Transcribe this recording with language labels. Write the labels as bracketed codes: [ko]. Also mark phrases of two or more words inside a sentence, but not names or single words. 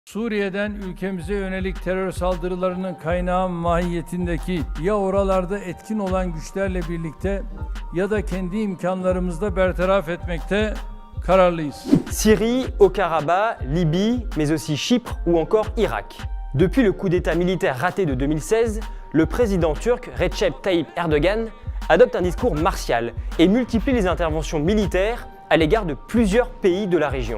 [tr] Suriye'den ülkemize yönelik terör saldırılarının kaynağı mahiyetindeki ya oralarda etkin olan güçlerle birlikte ya da kendi imkanlarımızla bertaraf etmekte kararlıyız. [fr] Syrie, Haut-Karabakh, Libye, mais aussi Chypre ou encore Irak. Depuis le coup d'État militaire raté de 2016, le président turc Recep Tayyip Erdogan adopte un discours martial et multiplie les interventions militaires à l'égard de plusieurs pays de la région.